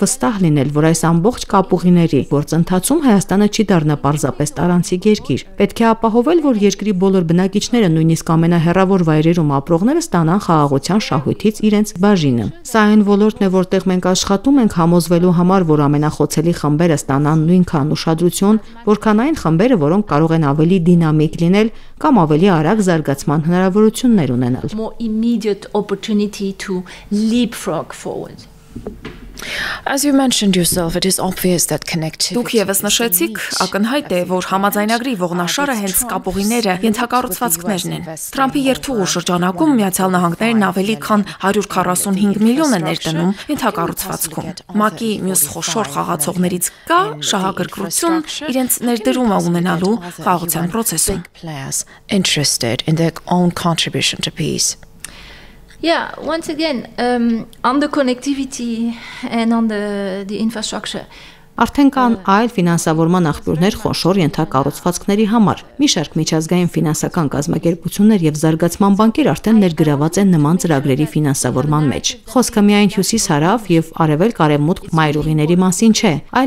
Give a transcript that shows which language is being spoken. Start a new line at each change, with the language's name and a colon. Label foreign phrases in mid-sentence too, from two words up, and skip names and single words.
Armenian: վստահ լինել, որ այս ամբողջ կապուղիների գործընթացում Հայաստանը չի դառնա պարզապես տարանցիկ երկիր։ Պետք է ապահովել, որ երկրի բոլոր բնակիչները, նույնիսկ ամենահեռավոր վայրերում ապրողները ստանան խաղաղության շահույթից իրենց բաժինը։ Սա այն ոլորտն է, որտեղ մենք աշխատում ենք համոզվելու համար, որ ամենախոցելի խմբերը ստանան նույնքան ուշադրություն, որքան այն խմբերը, որոնք կարող են ավելի դինամիկ լինել կամ ավելի արագ զարգացման հնարավորություններ ունենալ։
English: More immediate opportunity to leapfrog forward. As you mentioned yourself, it is obvious that connectivity.
Armenian: Դուք եւս նշեցիք, ակնհայտ է, որ համաձայնագրի ողնաշարը հենց կապուղիները ենթակառուցվածքներն են։ Թրամփի երթուղու շրջանակում Միացյալ Նահանգներն ավելի քան 145 միլիոն է ներդնում ենթակառուցվածքում։ ՄԱԿ-ի մյուս խոշոր խաղացողներից կա շահագրգռություն իրենց ներդրումը ունենալու խաղաղության process-ում։
English: Interested in their own contribution to peace. Yeah, once again, on the connectivity and on the infrastructure.
Armenian: Արդեն կան այլ ֆինանսավորման աղբյուրներ խոշոր ենթակառուցվածքների համար։ Մի շարք միջազգային ֆինանսական կազմակերպություններ եւ զարգացման բանկեր արդեն ներգրաված են նման ծրագրերի ֆինանսավորման մեջ։ Խոսքը միայն հյուսիս-հարավ եւ արևելք-արևմուտք մայրուղիների մասին չէ, այլ